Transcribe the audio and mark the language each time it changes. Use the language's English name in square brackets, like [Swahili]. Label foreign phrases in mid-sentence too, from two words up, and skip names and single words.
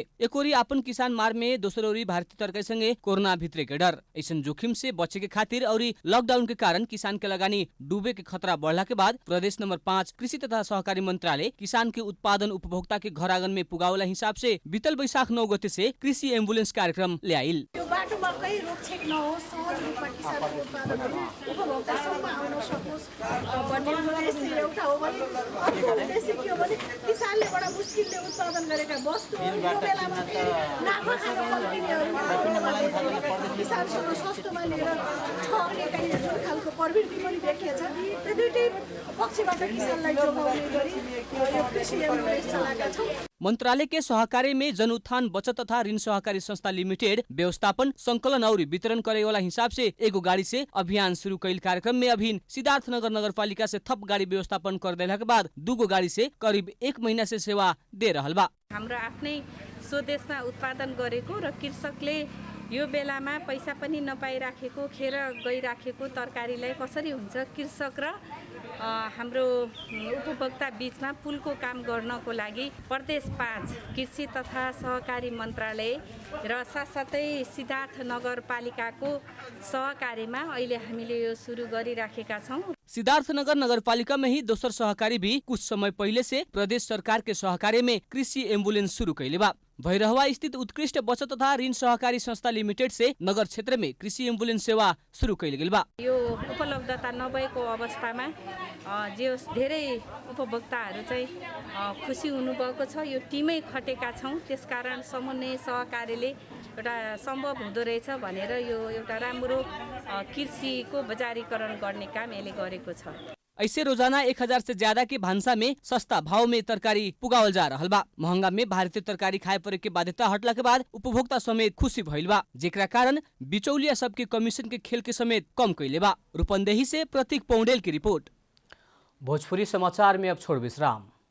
[Bhojpuri] एक ओरी अपन किसान मार में, दोसर ओरी भारतीय तरकारी संगे कोरोना भित्रे के डर। ऐसन जोखिम से बचे के खातिर और लॉकडाउन के कारण किसान के लगानी डूबे के खतरा बढ़ला के बाद प्रदेश नंबर 5 कृषि तथा सहकारी मंत्रालय किसान के उत्पादन उपभोक्ता के घर आंगन में पुगावला हिसाब से बीतल वैशाख 9 गते से कृषि एम्बुलेंस कार्यक्रम ले आइल। [Nepali] आउन सकोस् भन्ने उद्देश्य एउटा हो भने अर्को उद्देश्य के हो भने किसानले बडा मुस्किलले उत्पादन गरेका वस्तु यो बेलामा नाफा खान पर्नेहरूले किसानसँग सस्तोमा लिएर ठग्ने काही जुन खालको प्रवृत्ति पनि देखिएछ, त्यो दुईटै पक्षबाट किसानलाई जोगाउने गरी यो कृषि एम्बुलेन्स चलाएका छौँ। [Bhojpuri] मंत्रालय के सहकार्य में जन उत्थान बचत तथा ऋण सहकारी संस्था लिमिटेड व्यवस्थापन संकलन और वितरण करे वाला हिसाब से एगो गाड़ी से अभियान शुरू कैल कार्यक्रम में अभिन सिद्धार्थनगर नगरपालिका से थप गाड़ी व्यवस्थापन कर देला के बाद दूगो गाड़ी से करीब 1 महीना से सेवा दे रहल बा। [Nepali] हाम्रो आफ्नै स्वदेशमा उत्पादन गरेको र कृषकले यो बेलामा पैसा पनि नपाइराखेको खेर गइराखेको तरकारीलाई कसरी हुन्छ कृषक र हाम्रो उपभोक्ता बीचमा पुलको काम गर्नको लागि प्रदेश 5 कृषि तथा सहकारी मन्त्रालय र साथसाथै सिद्धार्थ नगरपालिकाको सहकार्यमा अहिले हामीले यो सुरु गरिराखेका छौँ। [Bhojpuri] सिद्धार्थनगर नगरपालिका में ही दोसर सहकारी भी कुछ समय पहले से प्रदेश सरकार के सहकार्य में कृषि एम्बुलेंस शुरू कैले बा। भैरहवा स्थित उत्कृष्ट बचत तथा ऋण सहकारी संस्था लिमिटेड से नगर क्षेत्र में कृषि एम्बुलेंस सेवा शुरू कैल गेल बा। [Nepali] यो उपलब्धता नभएको अवस्थामा जे धेरै उपभोक्ताहरू चाहिँ खुसी हुनुभएको छ। यो टिमै खटेका छौँ, त्यसकारण समन्वय सहकारीले एउटा सम्भव हुँदो रहेछ भनेर यो एउटा राम्रो कृषिको बजारीकरण गर्ने काम यसले गरेको छ। [Bhojpuri] ऐसे रोजाना 1000 से ज्यादा के भान्सा में सस्ता भाव में तरकारी पुगावल जा रहल बा। महंगा में भारतीय तरकारी खाए परे के बाध्यता हटला के बाद उपभोक्ता समेत खुशी भइल बा, जेकरा कारण बिचौलिया सबके कमीशन के खेल के समेत कम कैले बा। रूपंदेही से प्रतीक पौडेल की रिपोर्ट। भोजपुरी समाचार में अब छोड़ विश्राम।